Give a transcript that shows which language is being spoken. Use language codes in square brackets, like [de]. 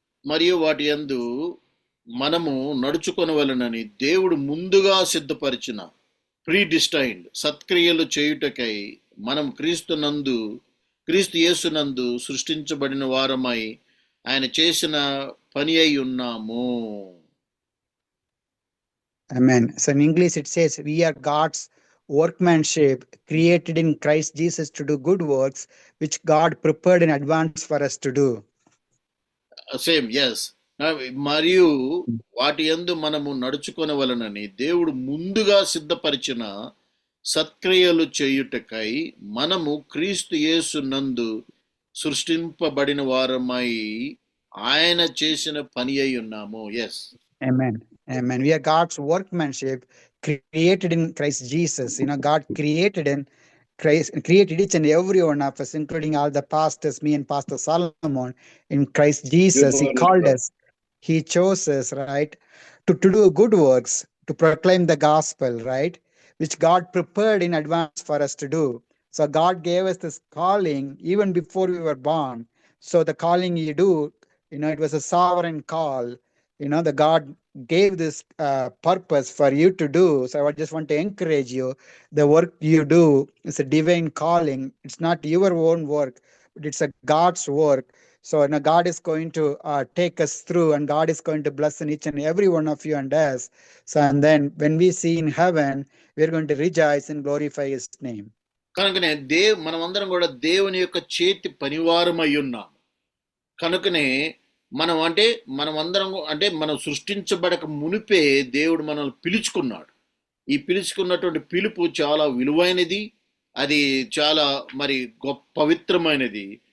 [te] మరియు వాటి యందు మనము నడుచుకొనవలెనని దేవుడు ముందుగా సిద్ధపరిచిన ప్రీడిస్టైన్డ్ సత్క్రియలు చేయుటకై మనం క్రీస్తు యేసునందు సృష్టించబడిన వారమై ఆయన చేసిన పని అయి ఉన్నాము. [en] Amen. So in English it says, we are God's workmanship, created in Christ Jesus to do good works, which God prepared in advance for us to do. Same, yes. [te] మరియు వాటి యందు మనము నడుచుకొనవలనని దేవుడు ముందుగా సిద్ధపరిచిన సత్క్రియలు చేయుటకై మనము క్రీస్తు యేసు నందు సృష్టింపబడిన వారమై ఆయన చేసిన పని అయి ఉన్నాము. [en] Yes, Amen. Amen. We are God's workmanship created in Christ Jesus. God created in Christ, created each and every one of us, including all the pastors, me and Pastor Solomon, in Christ Jesus. He called us. He chose us, right, to do good works, to proclaim the gospel, right, which God prepared in advance for us to do. So God gave us this calling even before we were born. So the calling you do, it was a sovereign call. The God gave this purpose for you to do. So I just want to encourage you. The work you do is a divine calling. It's not your own work, but it's a God's work. So God is going to take us through, and God is going to bless in each and every one of you and us. So, and then when we see in heaven, we're going to rejoice and glorify His name. [te] కనుకనే మనమందరం కూడా దేవుని యొక్క చేతి పనివారమై ఉన్నాం. కనుకనే మనమందరం మనం సృష్టించబడక మునిపే దేవుడు మనల్ని పిలుచుకున్నాడు. ఈ పిలుచుకున్నటువంటి పిలుపు చాలా విలువైనది, అది చాలా పవిత్రమైనది.